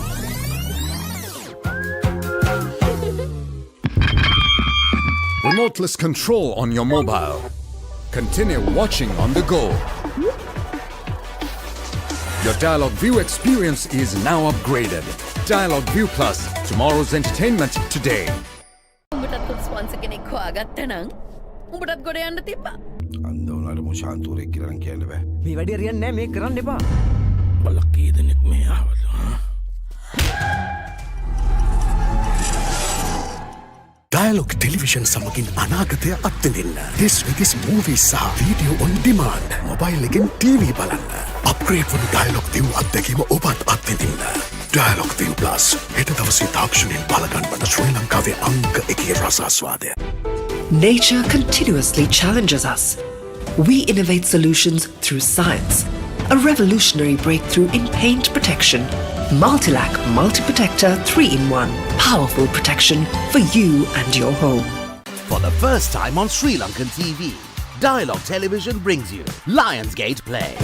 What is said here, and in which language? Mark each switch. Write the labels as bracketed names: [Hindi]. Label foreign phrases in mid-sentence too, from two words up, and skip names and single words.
[English] Remoteless control on your mobile. Continue watching on the go. Your Dialogue View experience is now upgraded. Dialogue View Plus, tomorrow's entertainment today. [Sinhala] උඹටත් ස්පොන්සර් කෙනෙක් හොයාගත්තා නම් උඹටත් ගොඩ යන්න තිබ්බා. අන්දෝලාට මුෂාන්තුරේ කියලා කියන්න බෑ. මේ වැඩේ හරියන්නේ නැහැ මේක කරන්න එපා. බලක් කී දෙනෙක් මේ ආවද? Dialogue Television සමගින් අනාගතය අත්විඳින්න. [English] This with this movies සහ video on demand. [Sinhala] Mobile එකෙන් TV බලන්න. Upgrade වන Dialogue View අත්දැකීම ඔබත් අත්විඳින්න. Dialogue View Plus. හෙට දවසේ තාක්ෂණයෙන් බලගන්වන ශ්‍රී ලංකාවේ අංක 1 රසාස්වාදය. [English] Nature continuously challenges us. We innovate solutions through science. A revolutionary breakthrough in paint protection. Multilac Multi-Protector 3-in-1. Powerful protection for you and your home. For the first time on Sri Lankan TV, Dialogue Television brings you Lionsgate Play.